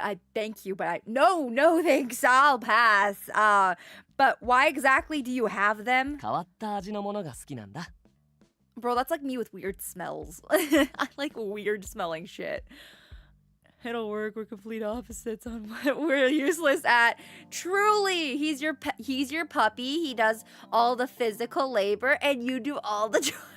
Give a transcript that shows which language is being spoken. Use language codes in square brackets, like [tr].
[en] I thank you, but no, thanks. I'll pass. But why exactly do you have them? [ja] 変わった味のものが好きなんだ。 [en] Bro, that's like me with weird smells. I like weird smelling shit. It'll work. We're complete opposites on what we're useless at. Truly, he's your puppy. He does all the physical labor, and you do all the joy.